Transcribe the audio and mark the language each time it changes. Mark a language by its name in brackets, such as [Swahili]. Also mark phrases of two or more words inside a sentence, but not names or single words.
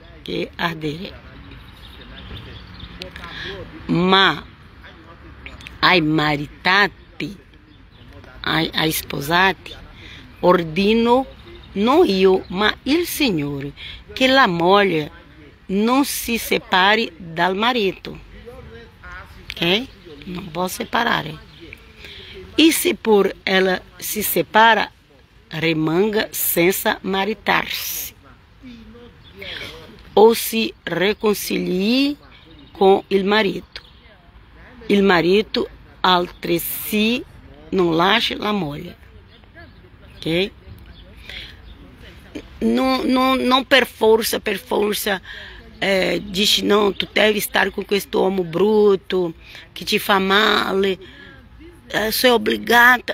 [Italian] Ma ai maritati, ai sposati, ordino non io, ma il Signore, che la moglie non si separi dal marito, ok? Non può separare. E se pur ela se separa, rimanga senza maritar-se, [Portuguese] ou se reconcilie com [Italian] il marito. Il marito altresì non lascia la moglie, ok? Non per força dice não, tu devi stare con questo uomo brutto che ti fa male, sei obbligata.